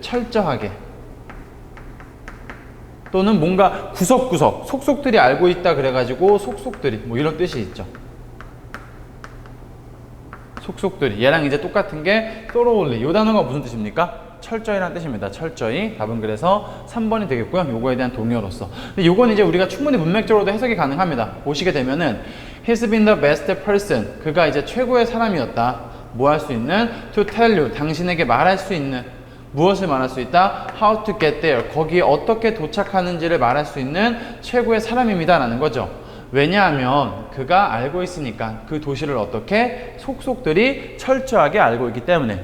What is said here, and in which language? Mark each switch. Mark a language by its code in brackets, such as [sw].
[ko] 철저하게, 또는 뭔가 구석구석 속속들이 알고 있다 그래가지고 속속들이 뭐 이런 뜻이 있죠. 속속들이 얘랑 이제 똑같은 게 thoroughly, 이 단어가 무슨 뜻입니까? 철저히라는 뜻입니다. 철저히. 답은 그래서 3번이 되겠고요. 요거에 대한 동의어로서. 근데 요건 이제 우리가 충분히 문맥적으로도 해석이 가능합니다. [en] 보시게 되면은 He's been the best person. [ko] 그가 이제 최고의 사람이었다. 뭐 할 수 있는? [en] To tell you. [ko] 당신에게 말할 수 있는. 무엇을 말할 수 있다? [en] How to get there. [ko] 거기에 어떻게 도착하는지를 말할 수 있는 최고의 사람입니다. 라는 거죠. 왜냐하면 그가 알고 있으니까, 그 도시를 어떻게 속속들이 철저하게 알고 있기 때문에.